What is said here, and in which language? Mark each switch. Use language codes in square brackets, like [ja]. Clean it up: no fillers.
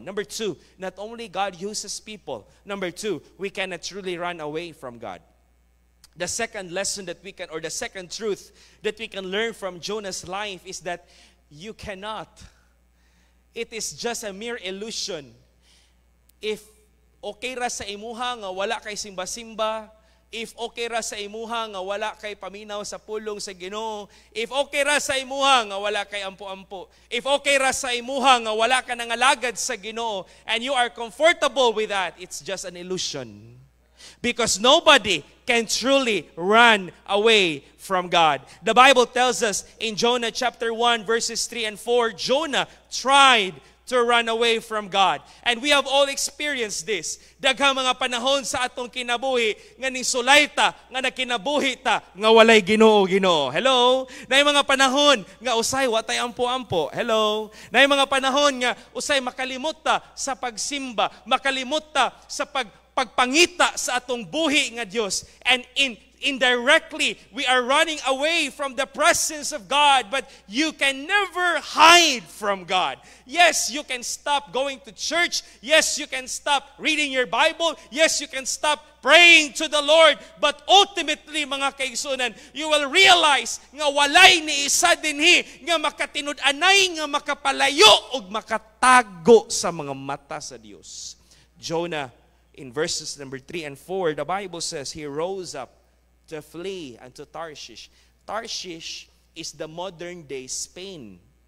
[en] Number 2, not only God uses people. Number 2, we cannot truly run away from God. The second lesson that we can, or the second truth that we can learn from Jonah's life is that you cannot. It is just a mere illusion. [ceb] If okay ra sa imuha nga wala kay simba-simba, if okay ra sa imuha nga wala kay paminaw sa pulong sa Ginoo, if okay ra sa imuha nga wala kay ampo-ampo, if okay ra sa imuha nga wala ka nangalagad sa Ginoo, [en] and you are comfortable with that, it's just an illusion. Because nobody can truly run away from God. The Bible tells us in Jonah chapter 1 verses 3 and 4, Jonah tried to run away from God. And we have all experienced this. [ceb] Daghang mga panahon sa atong kinabuhi nga nisulay ta, nga nakinabuhi ta, nga walay Ginoo. Hello? Nay mga panahon nga usay watay ampo-ampo. Hello? Nay mga panahon nga usay makalimot ta sa pagsimba, makalimot ta sa pagpangita sa atong buhi nga Dios. [en] And indirectly, we are running away from the presence of God, but you can never hide from God. Yes, you can stop going to church. Yes, you can stop reading your Bible. Yes, you can stop praying to the Lord. But ultimately, [ceb] mga kaigsunan, [en] you will realize [ceb] nga walay ni isa dinhi nga makatinud-anay, nga makapalayo ug makatago sa mga mata sa Dios. [en] Jonah, in verses number 3 and 4, the Bible says he rose up to flee unto Tarshish. Tarshish is the modern day Spain.